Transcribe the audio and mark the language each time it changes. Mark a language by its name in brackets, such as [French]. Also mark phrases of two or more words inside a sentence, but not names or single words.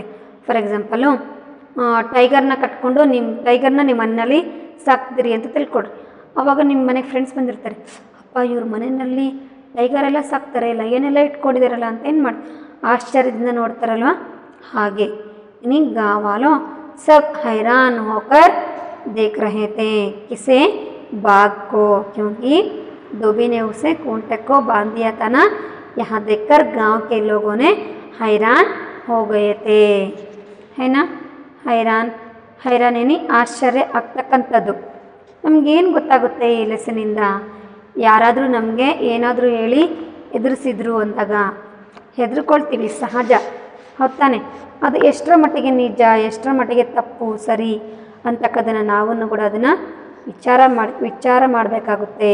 [English] for example [Kannada] ಟೈಗರ್ನ ಕಟ್ಕೊಂಡು ಟೈಗರ್ನ ನಿಮ್ಮ ಮನೆಯಲ್ಲಿ ಸಾಕ್ತಿದ್ದೀರಿ ಅಂತ ತಿಳ್ಕೊಡ್ರಿ. ಆವಾಗ ನಿಮ್ಮ ಮನೆಗೆ ಫ್ರೆಂಡ್ಸ್ ಬಂದಿರ್ತಾರೆ, ಅಪ್ಪ ಇವ್ರ ಮನೆಯಲ್ಲಿ ಟೈಗರೆಲ್ಲ ಸಾಕ್ತಾರೆ, ಲಯನೆಲ್ಲ ಇಟ್ಕೊಂಡಿದ್ದಾರಲ್ಲ ಅಂತ ಏನು ಮಾಡಿ ಆಶ್ಚರ್ಯದಿಂದ ನೋಡ್ತಾರಲ್ವ ಹಾಗೆ. [Hindi] इन्हीं गाँव वालों सब हैरान होकर देख रहे थे किसे बाघ को, क्योंकि धोबी ने उसे खूंटे को बांध दिया था ना। यहाँ देखकर गांव के लोगों ने हैरान हो गए थे, है ना। [Kannada] हैरान ಏನಿ ಆಶ್ಚರ್ಯ ಆಗ್ತಕ್ಕಂಥದ್ದು. ನಮಗೇನು ಗೊತ್ತಾಗುತ್ತೆ ಈ ಲೆಸನಿಂದ? ಯಾರಾದರೂ ನಮಗೆ ಏನಾದರೂ ಹೇಳಿ ಎದುರಿಸಿದ್ರು ಅಂದಾಗ ಹೆದರ್ಕೊಳ್ತೀವಿ, ಸಹಜ. ಹೊತ್ತಾನೆ ಅದು ಎಷ್ಟರ ಮಟ್ಟಿಗೆ ನಿಜ, ಎಷ್ಟರ ಮಟ್ಟಿಗೆ ತಪ್ಪು ಸರಿ ಅಂತಕ್ಕದನ್ನು ನಾವನ್ನು ಕೂಡ ಅದನ್ನು ವಿಚಾರ ಮಾಡಬೇಕಾಗುತ್ತೆ.